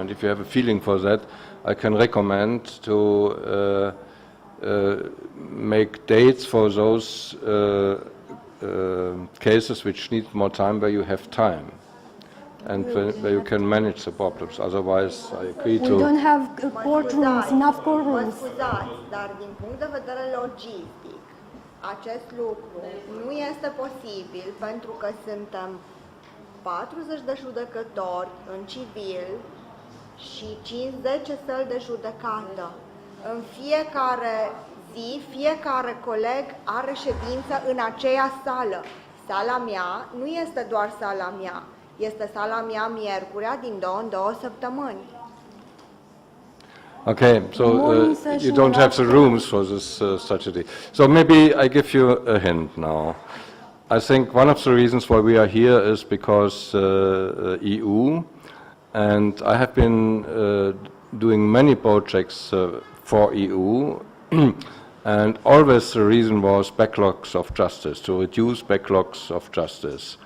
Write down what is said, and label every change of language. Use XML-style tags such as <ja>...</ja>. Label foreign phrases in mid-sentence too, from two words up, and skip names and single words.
<en>And if you have a feeling for that, I can recommend to make dates for those cases which need more time where you have time and where you can manage the problems. Otherwise, I agree We to... don't have courtrooms, enough</en> <ro>Mă</ro> <en>courtrooms.</en> <ro>scuzați, dar din punct de vedere logistic, acest lucru nu este posibil pentru că suntem 40 de judecători în civil și 50 săli de judecată. În fiecare zi, fiecare coleg are ședință în aceea sală. Sala mea nu este doar sala mea, este sala mea miercurea din 2 în 2 săptămâni.</ro> <en>Okay, so Morning you session don't have the after- rooms for this strategy. So maybe I give you a hint now. I think one of the reasons why we are here is because EU, and I have been doing many projects for EU, and always the reason was backlogs of justice, to reduce backlogs of justice.</en>